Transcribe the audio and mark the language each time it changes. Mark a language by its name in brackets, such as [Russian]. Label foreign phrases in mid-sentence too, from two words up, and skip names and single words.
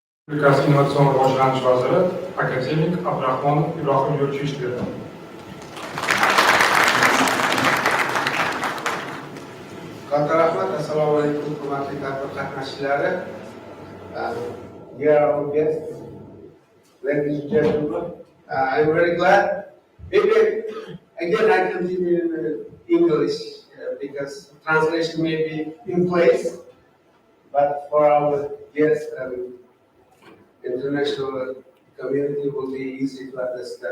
[Uzbek] Respublikasi Innovatsion rivojlanish vaziri akademik Abdurahmonov Ibrohim Yo'lchiyev berdi. Katta rahmat. Assalomu alaykum, hurmatli tadbir qatnashchilari. [English] Dear our guests, ladies and gentlemen, I'm very glad. Maybe again I continue in English because translation may be in place, but for our guests and international community will be easy to understand.